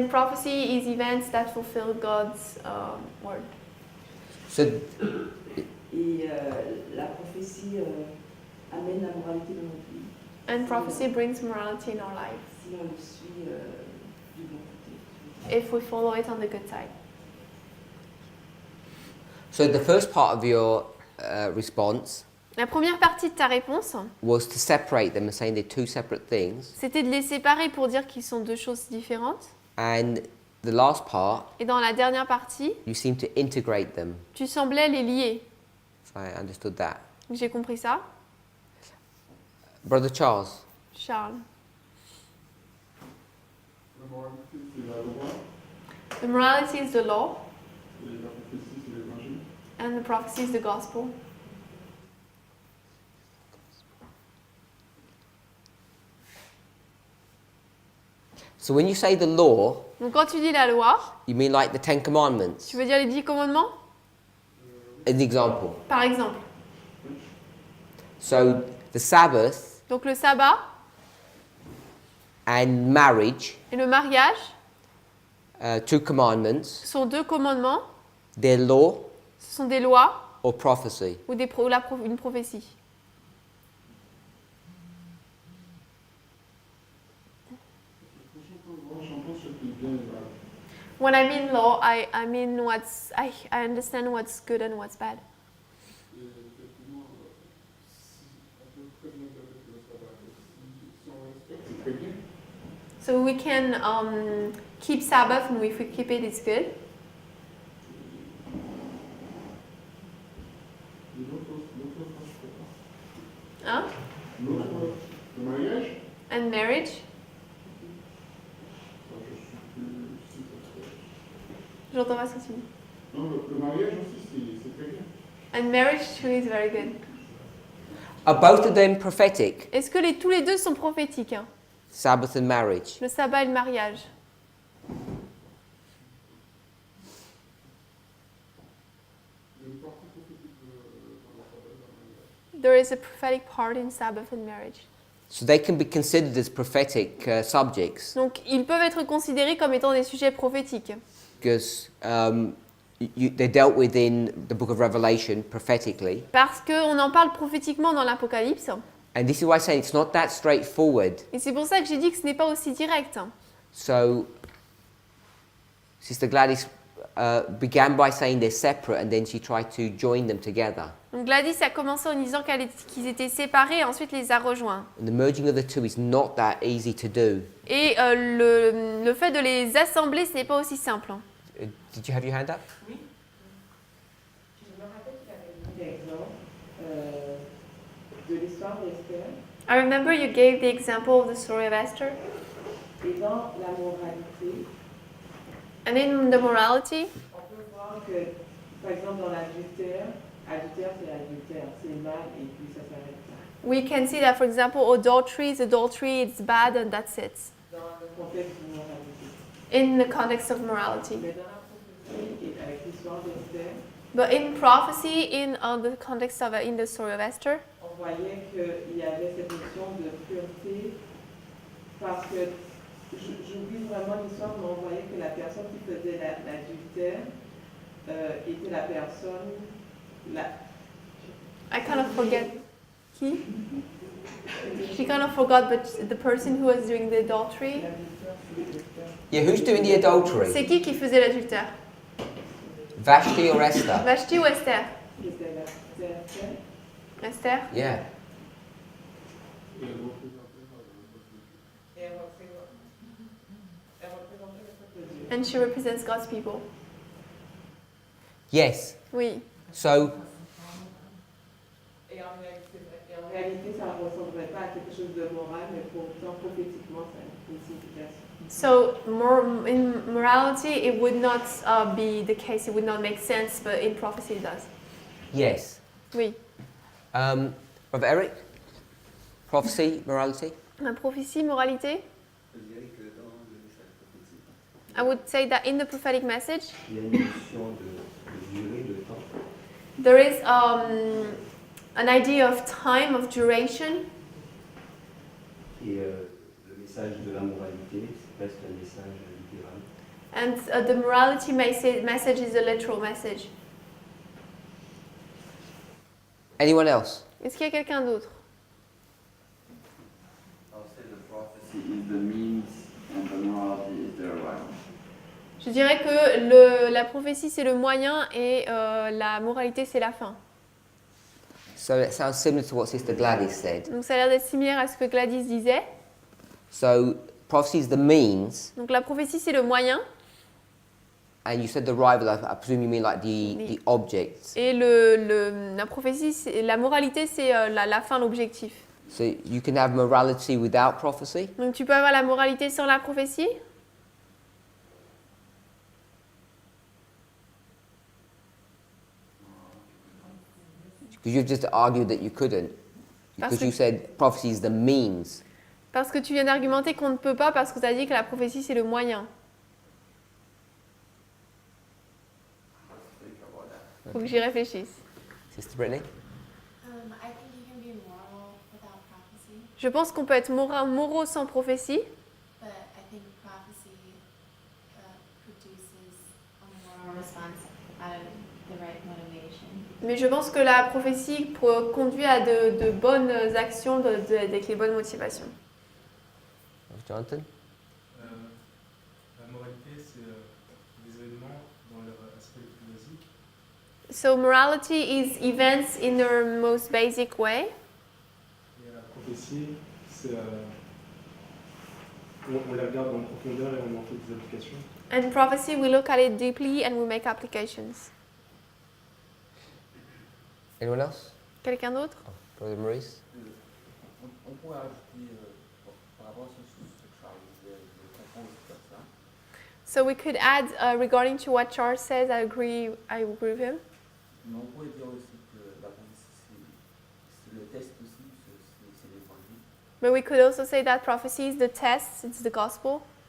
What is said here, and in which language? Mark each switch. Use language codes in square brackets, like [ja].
[en] then prophecy is events that fulfill God's word. So, [fr] Et la prophétie amène la moralité dans notre vie. [en] And prophecy brings morality in our life [fr] Si on le suit du bon côté. [en] if we follow it on the good side. so the first part of your response [fr] La première partie de ta réponse, [en] was to separate them and saying they're two separate things. [fr] c'était de les séparer pour dire qu'ils sont deux choses différentes. [en] And the last part, [fr] Et dans la dernière partie, [en] you seem to integrate them. [fr] tu semblais les lier. [en] If I understood that. [fr] J'ai compris ça. [en] Brother Charles. [fr] Charles. La moralité, c'est la loi, [en] The morality is the law [fr] et la prophétie, c'est l'évangile. [en] and the prophecy is the gospel. So when you say the law, [fr] Donc quand tu dis la loi, [en] you mean like the Ten Commandments? [fr] tu veux dire les 10 commandements? [en] An example. [fr] Par exemple. [en] So the Sabbath [fr] Donc le sabbat [en] and marriage, [fr] et le mariage [en] two commandments, [fr] sont deux commandements, [en] they're law [fr] ce sont des lois [en] or prophecy. [fr] ou une prophétie. Quand j'entends ce qui est bien et mal. [en] When I mean law, I mean I understand what's good and what's bad. [fr] Et effectivement, si on peut très bien dire que le sabbat, si on respecte, c'est très bien. [en] So we can keep Sabbath, and if we keep it, it's good. [fr] Et l'autre, je ne sais pas. Hein? L'autre, le mariage, [en] And marriage. [fr] ça, je suis plus si ça se fait. J'entends pas ce que tu dis. Non, le mariage aussi, c'est très bien. [en] And marriage too is very good. Are both of them prophetic? [fr] Est-ce que tous les deux sont prophétiques, hein? [en] Sabbath and marriage. [fr] Le sabbat et le mariage. Il y a une partie prophétique dans le sabbat et dans le mariage. [en] There is a prophetic part in Sabbath and marriage. So they can be considered as prophetic subjects [fr] Donc ils peuvent être considérés comme étant des sujets prophétiques. [en] because they're dealt with in the book of Revelation prophetically. [fr] Parce qu'on en parle prophétiquement dans l'Apocalypse. [en] And this is why I say it's not that straightforward. [fr] Et c'est pour ça que j'ai dit que ce n'est pas aussi direct. [en] So Sister Gladys began by saying they're separate and then she tried to join them together. [fr] Donc Gladys a commencé en disant qu'ils étaient séparés et ensuite les a rejoints. [en] And the merging of the two is not that easy to do. [fr] Et le fait de les assembler, ce n'est pas aussi simple. [en] Did you have your hand up? [fr] Je me rappelle qu'il avait donné l'exemple de l'histoire d'Esther. [en] I remember you gave the example of the story of Esther. [fr] Et dans la moralité, [en] And in the morality, [fr] on peut voir que, par exemple, dans l'adultère, adultère c'est adultère, c'est mal et puis ça s'arrête là. [en] we can see that, for example, adultery is adultery, it's bad, and that's it. [fr] Dans le contexte de moralité. [en] In the context of morality. [fr] Mais dans la prophétie et avec l'histoire d'Esther, [en] But in prophecy, in the context of in the story of Esther, [fr] on voyait qu'il y avait cette notion de pureté parce que j'oublie vraiment l'histoire, mais on voyait que la personne qui faisait l'adultère était la personne. [en] I kind of forget. [fr] Qui? [en] She kind of forgot, but the person who was doing the adultery. [fr] L'adultère, c'est Esther. [en] Yeah, who's doing the adultery? [fr] C'est qui faisait l'adultère? [en] Vashti or Esther? [fr] Vashti ou Esther? C'était Esther. Esther. [en] Yeah. [fr] Et elle représentait Et elle représentait le peuple de Dieu. [en] And she represents God's people. Yes. [fr] Oui. [en] So [fr] Et en réalité, ça ne ressemblerait pas à quelque chose de moral, mais pourtant, prophétiquement, ça a une signification. [en] So in morality, it would not be the case. It would not make sense, but in prophecy, it does. yes. [fr] Oui. [en] Brother Eric? Prophecy, morality? [fr] La prophétie, moralité. Je dirais que dans le message prophétique, [en] I would say that in the prophetic message, [fr] il y a une notion de durée, de temps. [en] there is an idea of time, of duration. [fr] Et le message de la moralité, c'est presque un message littéral. [en] And the morality message is a literal message. Anyone else? [fr] Est-ce qu'il y a quelqu'un d'autre? [en] I'll say the prophecy is the means and the morality is the right. [fr] Je dirais que la prophétie c'est le moyen et la moralité c'est la fin. [en] So it sounds similar to what Sister Gladys said. [fr] Donc ça a l'air d'être similaire à ce que Gladys disait. [en] So prophecy is the means, [fr] Donc la prophétie c'est le moyen [en] and you said the rival. I presume you mean like the object. [fr] et la prophétie, la moralité c'est la fin, l'objectif. [en] So you can have morality without prophecy. [fr] Donc tu peux avoir la moralité sans la prophétie? [en] Because you've just argued that you couldn't. [fr] Parce [en] Because [fr] que- [en] you said prophecy is the means. [fr] Parce que tu viens d'argumenter qu'on ne peut pas parce que tu as dit que la prophétie c'est le moyen. Faut que j'y réfléchisse. [en] Sister Brittany? I think you can be moral without prophecy, [fr] Je pense qu'on peut être moraux sans prophétie, [en] but I think prophecy produces a moral response out of the right motivation. [fr] mais je pense que la prophétie conduit à de bonnes actions avec les bonnes motivations. [en] Jonathan? [fr] La moralité, c'est des événements dans leur aspect le plus basique. [en] So morality is events in their most basic way, [fr] Et la prophétie, c'est on la regarde en profondeur et on en fait des applications. [en] and prophecy we look at it deeply and we make applications. Anyone else? [fr] Quelqu'un d'autre? [en] Brother Maurice? [fr] On pourrait ajouter par rapport à ce que Charles disait, je comprends aussi comme ça. [en] So we could add regarding to what Charles says, I agree with him. [fr] Mais on pourrait dire aussi que la prophétie, c'est le test aussi, c'est l'évangile. [en] But we could also say that prophecy is the test, it's the gospel.